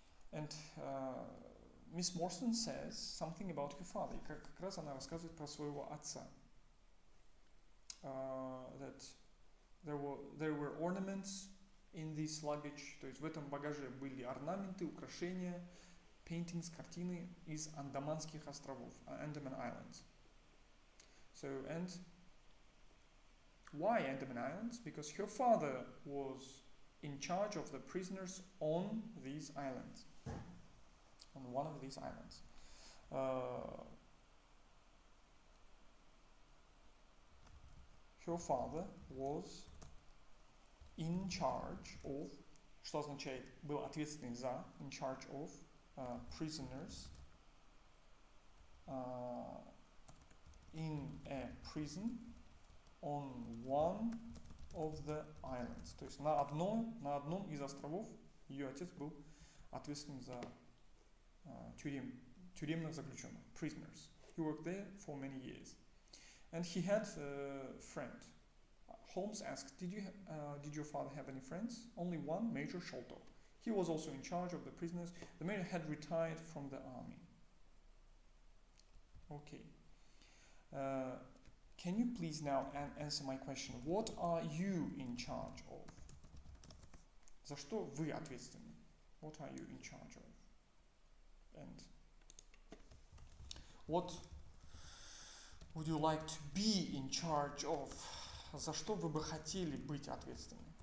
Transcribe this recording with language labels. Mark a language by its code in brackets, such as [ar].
[en] And Miss Morstan says something about her father. [ru] И как раз она рассказывает про своего отца. [en] That there were ornaments in this luggage. [ru] То есть в этом багаже были орнаменты, украшения, [en] paintings, [ru] картины из Андаманских островов, Andaman Islands. [en] So, and why Andaman Islands? Because her father was in charge of the prisoners on these islands, on one of these islands. Her father was in charge of, [ru] что означает был ответственный за, [en] in charge of prisoners in a prison on one of the islands. [ru] То есть на одном из островов ее отец был ответственным за тюремных заключенных, [en] prisoners. He worked there for many years. And he had a friend. Holmes asked, did your father have any friends? Only one, Major Sholto. He was also in charge of the prisoners. The major had retired from the army. Okay. Can you please now answer my question? What are you in charge of? [ru] За что вы ответственны? [en] What are you in charge of? And what would you like to be in charge of? [ru] За что вы бы хотели быть ответственны?